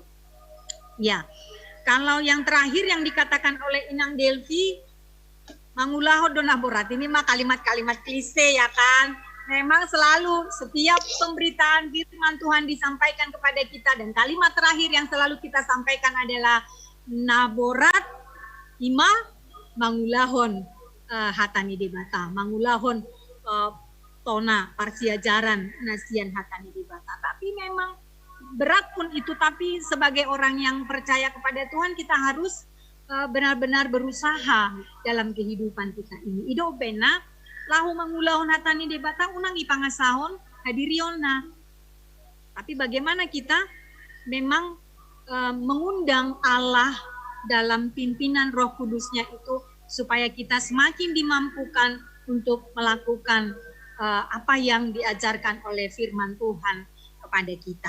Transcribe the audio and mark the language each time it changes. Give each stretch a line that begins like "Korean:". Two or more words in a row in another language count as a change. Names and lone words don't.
Indonesian: Ya, kalau yang terakhir yang dikatakan oleh Inang Delvi,
Batak Toba: mangulaho donaborat,
Indonesian: ini mah kalimat-kalimat klise ya kan. Memang selalu setiap pemberitaan firman Tuhan disampaikan kepada kita, dan kalimat terakhir yang selalu kita sampaikan adalah
Batak Toba: naborat ima mangulahon hatani debata, mangulahon tona parsiajaran nasian hatani debata.
Indonesian: Tapi memang berat pun itu, tapi sebagai orang yang percaya kepada Tuhan kita harus benar-benar berusaha dalam kehidupan kita ini.
Batak Toba: Ido bena lahu mangulahon hatani debata unang ipangasahon hadiriona.
Indonesian: Tapi bagaimana kita memang mengundang Allah dalam pimpinan Roh Kudusnya itu supaya kita semakin dimampukan untuk melakukan apa yang diajarkan oleh firman Tuhan kepada kita.